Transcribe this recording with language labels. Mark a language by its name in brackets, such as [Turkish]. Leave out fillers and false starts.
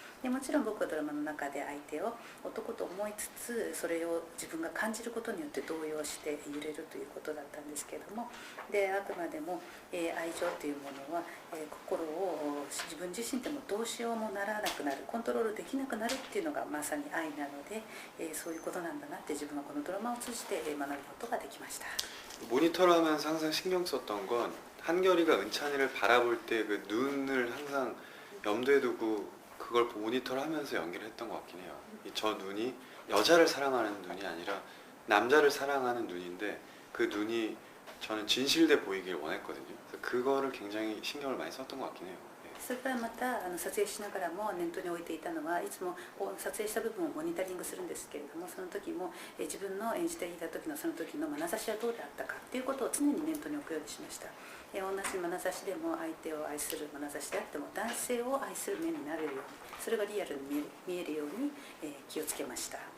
[Japanese] でもちろん僕はドラマの中で相手を男と思いつつ、それを自分が感じることによって動揺して揺れるということだったんですけれども、であくまでも愛情というものは心を自分自身でもどうしようもならなくなる、コントロールできなくなるっていうのがまさに愛なので、そういうことなんだなって自分はこのドラマを通じて学ぶことができました。 [Korean] 모니터를 하면서 항상 신경 썼던 건 한결이가 은찬이를 바라볼 때 그 눈을 항상 염두에 두고 그걸 모니터를 하면서 연기를 했던 것 같긴 해요. 저 눈이 여자를 사랑하는 눈이 아니라 남자를 사랑하는 눈인데 그 눈이 저는 진실돼 보이길 원했거든요. 그래서 그거를 굉장히 신경을 많이 썼던 것 같긴 해요. [Japanese] それからまた撮影しながらも念頭に置いていたのは、いつも撮影した部分をモニタリングするんですけれども、その時も自分の演じていた時のその時の眼差しはどうであったかということを常に念頭に置くようにしました。同じ眼差しでも相手を愛する眼差しであっても男性を愛する目になれるように、それがリアルに見えるように気をつけました。